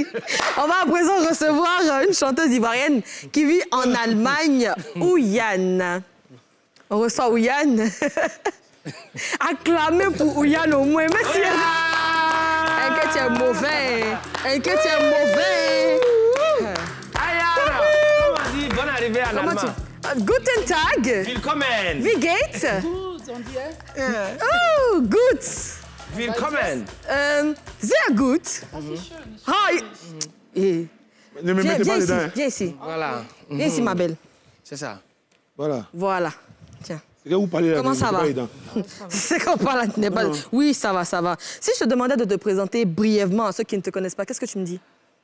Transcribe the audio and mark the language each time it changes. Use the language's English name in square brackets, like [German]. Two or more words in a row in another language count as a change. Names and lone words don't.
[French] On va à présent recevoir une chanteuse ivoirienne qui vit en Allemagne, Ouyan. On reçoit Ouyan. Acclamez pour Ouyan au moins. Merci. NK, tu es mauvais. NK, tu es mauvais. Ayana. Comment on dit bonne arrivée en allemand? [German] Guten Tag. Willkommen. Wie geht's? Gut, und dir? Oh, gut. Willkommen. Sehr gut. Das ist schön. Hi. [French] Ne me mettez pas dedans. Viens ici. Voilà. Viens ici, ma belle. C'est ça. Voilà. Voilà. Tiens. C'est que vous parlez là. Comment ça va? C'est qu'on parle là. Oui, ça va, ça va. Si je te demandais de te présenter brièvement à ceux qui ne te connaissent pas, qu'est-ce que tu me dis?